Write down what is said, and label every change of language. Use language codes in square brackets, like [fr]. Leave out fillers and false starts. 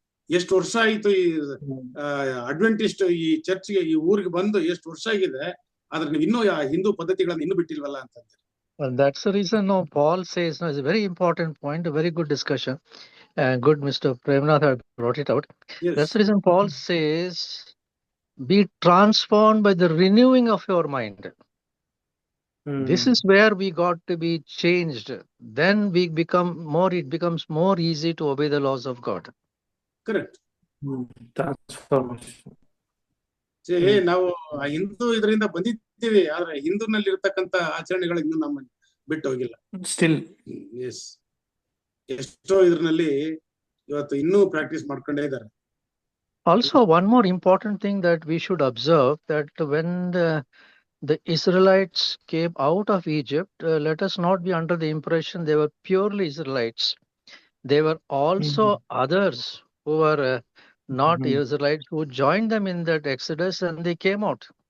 [kn] ಎಷ್ಟು ವರ್ಷ ಆಯ್ತು ಈ ಅಡ್ವೆಂಟಿಸ್ಟ್ ಈ ಚರ್ಚ್ಗೆ, ಈ ಊರಿಗೆ ಬಂದು ಎಷ್ಟು ವರ್ಷ ಆಗಿದೆ, ಆದ್ರೆ ನೀವು ಇನ್ನೂ ಹಿಂದೂ ಪದ್ಧತಿಗಳನ್ನ ಇನ್ನೂ ಬಿಟ್ಟಿಲ್ವಲ್ಲ ಅಂತಂದ್ರೆ. [en] Well, that's the reason. No, Paul says, no, it's a very important point, a very good discussion. Good, Mr. Premnath had brought it out. Yes. That's the reason Paul says, be transformed by the renewing of your mind. This is where we got to be changed. Then it becomes more easy to obey the laws of God. Correct. Transformation. [kn] ನಾವು ಹಿಂದೂ ಇದರಿಂದ ಬಂದಿದ್ದೀವಿ, ಆದ್ರೆ ಹಿಂದೂನಲ್ಲಿ ಇರ್ತಕ್ಕಂತ ಆಚರಣೆಗಳು ಇನ್ನೂ ನಮ್ಮನ್ನು ಬಿಟ್ಟು ಹೋಗಿಲ್ಲ. [en] Still. Yes. [kn] ಎಷ್ಟೋ ಇದ್ರಲ್ಲಿ ಇವತ್ತು ಇನ್ನೂ ಪ್ರಾಕ್ಟೀಸ್ ಮಾಡ್ಕೊಂಡೇ ಇದ್ದಾರೆ. [en] Also, one more important thing that we should observe, that when the Israelites came out of Egypt, let us not be under the impression they were purely Israelites. There were also others who were not Israelites who joined them in that Exodus, and they came out.